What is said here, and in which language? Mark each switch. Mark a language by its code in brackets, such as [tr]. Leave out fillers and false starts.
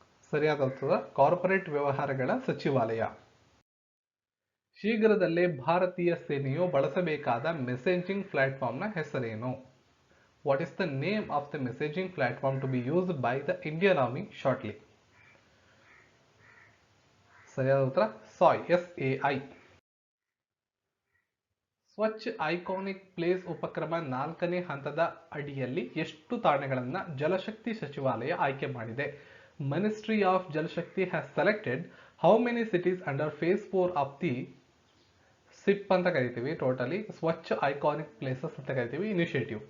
[kn] ಸರಿಯಾದ ಉತ್ತರ ಕಾರ್ಪೊರೇಟ್ ವ್ಯವಹಾರಗಳ ಸಚಿವಾಲಯ. ಶೀಘ್ರದಲ್ಲೇ ಭಾರತೀಯ ಸೇನೆಯು ಬಳಸಬೇಕಾದ ಮೆಸೇಜಿಂಗ್ ಪ್ಲಾಟ್ಫಾರ್ಮ್ನ ಹೆಸರೇನು? [en] What is the name of the messaging platform to be used by the Indian Army shortly? [kn] ಸರಿಯಾದ ಉತ್ತರ SAI. ಸ್ವಚ್ಛ ಐಕಾನಿಕ್ ಪ್ಲೇಸ್ ಉಪಕ್ರಮ 4ನೇ ಹಂತದ ಅಡಿಯಲ್ಲಿ ಎಷ್ಟು ತಾಣಗಳನ್ನು ಜಲಶಕ್ತಿ ಸಚಿವಾಲಯ ಆಯ್ಕೆ ಮಾಡಿದೆ? [en] ministry of Jalshakti has selected how many cities under phase 4 of the SIP [kn] ಅಂತ ಕರಿತೀವಿ, [en] Totally Swachh iconic places ಅಂತ ಕರಿತೀವಿ initiative.